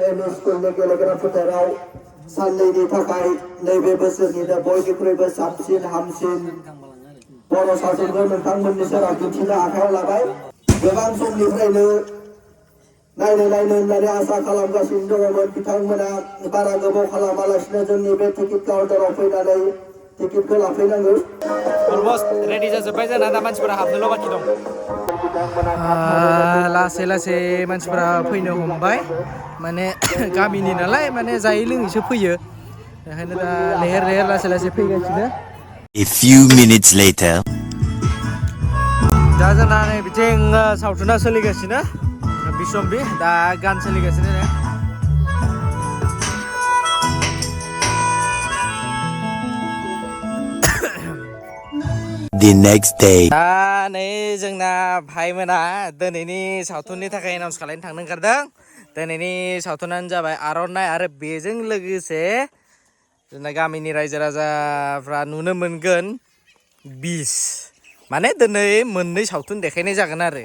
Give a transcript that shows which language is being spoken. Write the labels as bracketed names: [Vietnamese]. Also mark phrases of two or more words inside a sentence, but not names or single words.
[Bodo] एम इ स्कुलनि गेलेग्रा फोथाराव साननैनि थाखाय नैबे बोसोरनिनो बयनिख्रुइबो साबसिन हामसिन बर' सावथुनखौ नोंथांमोननि सेराव दिन्थिनो आखायाव लाबाय गोबां समनिफ्रायनो नायनो होननानै आसा खालामगासिनो दङमोन बिथांमोना बारा गोबाव खालामालासिनो जोंनि बे टिकेट काउन्टाराव फैनानै टिकेटखौ लाफैनांगौ अलमस्ट रेडि जाजोब्बाय जोंना दा मानसिफोरा हाबनोल' बाखि दं लासै लासै मानसिफोरा फैनो हमबाय माने गामिनि नालाय माने जायै लोङैसो फैयो बेखायनो दा लेहेर लेहेर लासै लासै फैगासिनो [English] A few minutes later. [Bodo] दा जोंना नै बिथिं सावथुना सोलिगासिनो बिशम्बि दा गान सोलिगासिनो ने [English] The next day. [Bodo] दा नै जोंना भाइमोना दिनैनि सावथुननि थाखाय एनाउन्स खालामनो थांनो ओंखारदों दिनैनि सावथुनानो जाबाय आर'नाइ आरो बेजों लोगोसे जोंना गामिनि रायजो राजाफ्रा नुनो मोनगोन बिस माने दिनै मोननै सावथुन देखायनाय जागोन आरो